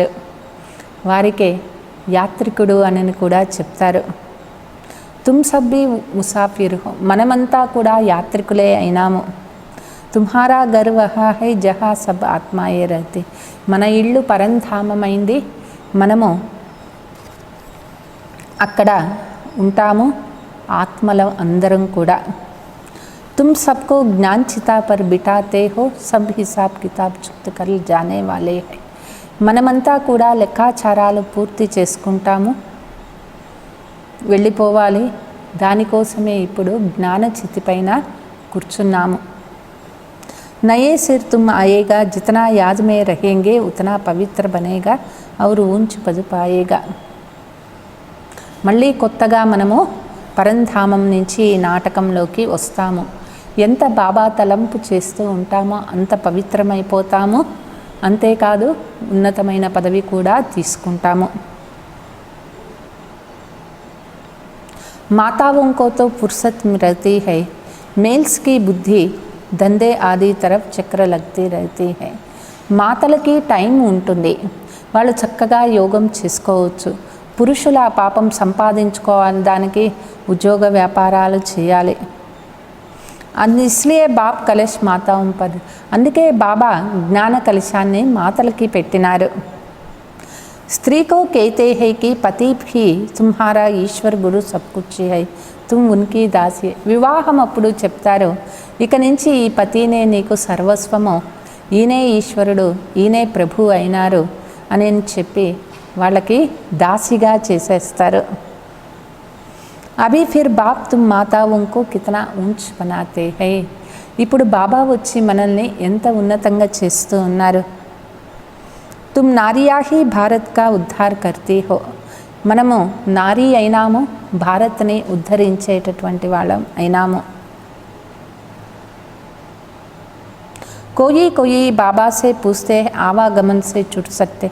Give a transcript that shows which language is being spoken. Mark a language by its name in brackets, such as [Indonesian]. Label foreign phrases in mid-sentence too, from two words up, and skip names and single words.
[Telugu] వారికే యాత్రికుడు అని కూడా చెప్తారు. [Hindi] तुम सब भी मुसाफ़िर हो. [Telugu] మనమంతా కూడా యాత్రికులే అయినాము. [Hindi] तुम्हारा घर वहाँ है जहाँ सब आत्माएँ रहती. [Telugu] మన ఇల్లు పరంధామమైంది, మనము అక్కడ ఉంటాము ఆత్మలో అందరం కూడా. [Hindi] तुम सबको ज्ञान चिता पर बिठाते हो, सब हिसाब किताब चुक्त कर जाने वाले हैं. [Telugu] మనమంతా కూడా లెక్కాచారాలు పూర్తి చేసుకుంటాము, వెళ్ళిపోవాలి. దానికోసమే ఇప్పుడు జ్ఞాన చితిపైన కూర్చున్నాము. [Hindi] नए सिर तुम आएगा, जितना याद में रहेंगे उतना पवित्र बनेगा और ऊंच पद पाएगा. [Telugu] మళ్ళీ కొత్తగా మనము పరంధామం నుంచి ఈ నాటకంలోకి వస్తాము. ఎంత బాబా తలంపు చేస్తూ ఉంటామో అంత పవిత్రమైపోతాము. అంతేకాదు ఉన్నతమైన పదవి కూడా తీసుకుంటాము. [Hindi] माताओं को तो फुर्सत रहती है, मेल्स की बुद्धि धंधे आदि तरफ़ चक्र लगती रहती है. [Telugu] మాతలకి టైం ఉంటుంది, వాళ్ళు చక్కగా యోగం చేసుకోవచ్చు. పురుషుల పాపం సంపాదించుకోవాలి, దానికి ఉద్యోగ వ్యాపారాలు చేయాలి. [Hindi] इसलिए बाप कलश माताओं पर. [Telugu] అందుకే బాబా జ్ఞాన కలశాన్ని మాతలకి పెట్టినారు. [Hindi] స్త్రీకో कहते हैं कि पति भी तुम्हारा ईश्वर गुरु सब कुछ है, तुम उनकी दासी. [Telugu] వివాహం అప్పుడు చెప్తారు, ఇక నుంచి ఈ పతినే నీకు సర్వస్వము, ఈయనే ఈశ్వరుడు, ఈయనే ప్రభు అయినారు అని చెప్పి వాళ్ళకి దాసిగా చేసేస్తారు. [Hindi] अभी फिर बाप तुम మాతాओं को कितना ऊंच बनाते हैं. [Telugu] ఇప్పుడు బాబా వచ్చి మనల్ని ఎంత ఉన్నతంగా చేస్తూ ఉన్నారు. [Hindi] तुम नारियाँ ही भारत का उद्धार करती हो. [Telugu] మనము నారీ అయినాము, భారత్ని ఉద్ధరించేటటువంటి వాళ్ళం అయినాము. [Hindi] कोई कोई बाबा से पूछते आवागमन से छूट सकते.